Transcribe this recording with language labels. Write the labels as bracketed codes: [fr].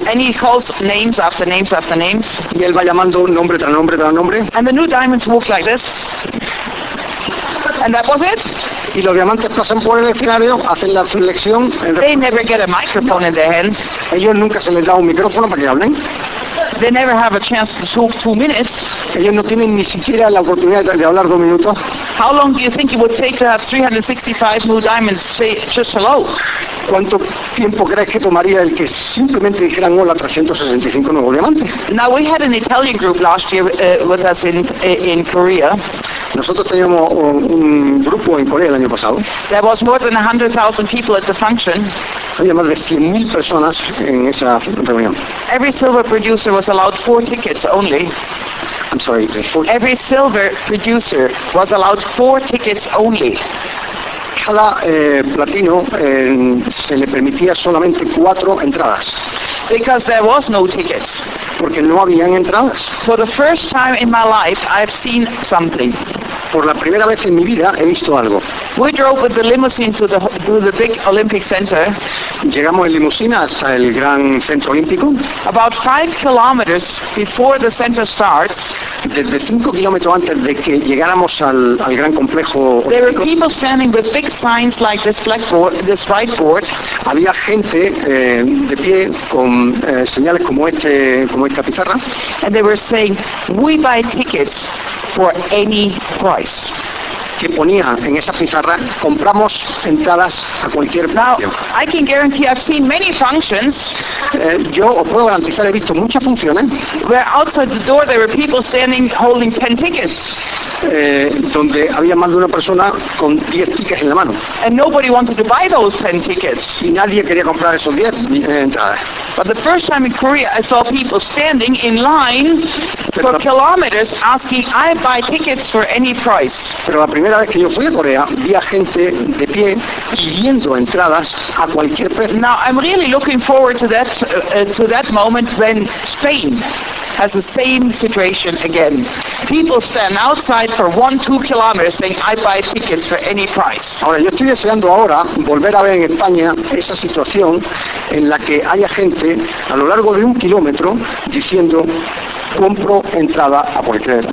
[en] And he calls names after names after names. [es] Y él va llamando nombre tras nombre tras nombre. [en] And the new diamonds walk like this. And that was it. [es] y los diamantes pasan por el escenario, hacen la flexión. [en] They never get a microphone in their hands. [es] Ellos nunca se les da un micrófono para que hablen. [en] They never have a chance to talk 2 minutes. [es] Ellos no tienen ni siquiera la oportunidad de hablar 2 minutos. [en] How long do you think it would take to have 365 new diamonds say just hello? [es] ¿Cuánto tiempo crees que tomaría el que simplemente dijeran hola 365 nuevos diamantes? [en] Now we had an Italian group last year with us in Korea. [es] Nosotros teníamos un grupo en Corea el año pasado. [en] There was more than 100,000 people at the function. [es] Había más de 100,000 personas en esa reunión. [en] Every silver producer was allowed 4 tickets only. I'm sorry, every silver producer was allowed 4 tickets only. [es] Cada platino se le permitía solamente 4 entradas. [en] Because there was no tickets. [es] Porque no habían entradas. [en] For the first time in my life, I've seen something. [es] Por la primera vez en mi vida he visto algo. [en] We drove with the limousine to the big Olympic Center. [es] Llegamos en limusina hasta el gran centro olímpico. [en] About 5 kilometers before the center starts. [es] Desde 5 kilómetros antes de que llegáramos al gran complejo olímpico. [en] There were people standing with big signs like this blackboard, this whiteboard. [es] Había gente de pie con señales como este, como esta pizarra. [en] And they were saying, "We buy tickets for any price." [es] Que ponía en esa pizarra, compramos entradas a cualquier precio. [en] Now, I can guarantee I've seen many functions. [es] Yo os puedo garantizar, he visto muchas funciones. [en] Where outside the door there were people standing holding 10 tickets. [es] Donde había más de una persona con 10 tickets en la mano. [en] And nobody wanted to buy those 10 tickets. [es] Y nadie quería comprar esos 10 entradas. [en] But the first time in Korea I saw people standing in line for kilometers asking, "I buy tickets for any price." [es] Pero la primera vez que yo fui a Corea, vi a gente de pie pidiendo entradas a cualquier precio. [en] Now I'm really looking forward to that moment when Spain has the same situation again. People stand outside for 1-2 kilometers saying, "I buy tickets for any price." [es] Ahora, yo estoy deseando ahora volver a ver en España esa situación en la que haya gente a lo largo de 1 kilómetro diciendo, "Compro entrada a cualquier."